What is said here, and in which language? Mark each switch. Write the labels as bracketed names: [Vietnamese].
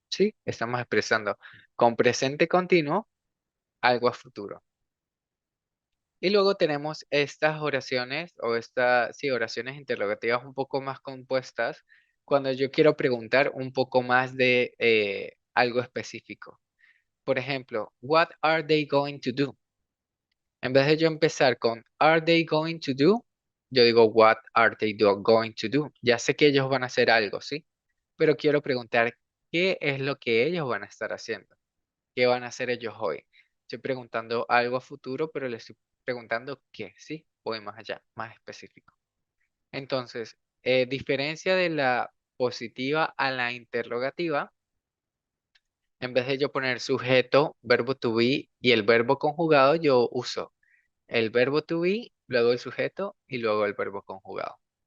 [Spanish] Sí, estamos expresando con presente continuo algo a futuro. Y luego tenemos estas oraciones o estas, sí, oraciones interrogativas un poco más compuestas cuando yo quiero preguntar un poco más de algo específico. Por ejemplo, [English] what are they going to do? [Spanish] En vez de yo empezar con [English] are they going to do, [Spanish] yo digo [English] what are they going to do. [Spanish] Ya sé que ellos van a hacer algo, ¿sí? Pero quiero preguntar qué es lo que ellos van a estar haciendo. ¿Qué van a hacer ellos hoy? Estoy preguntando algo a futuro, pero les estoy preguntando qué, ¿sí? Voy más allá, más específico. Entonces, diferencia de la positiva a la interrogativa, en vez de yo poner sujeto, verbo to be y el verbo conjugado, yo uso el verbo to be, luego el sujeto y luego el verbo conjugado.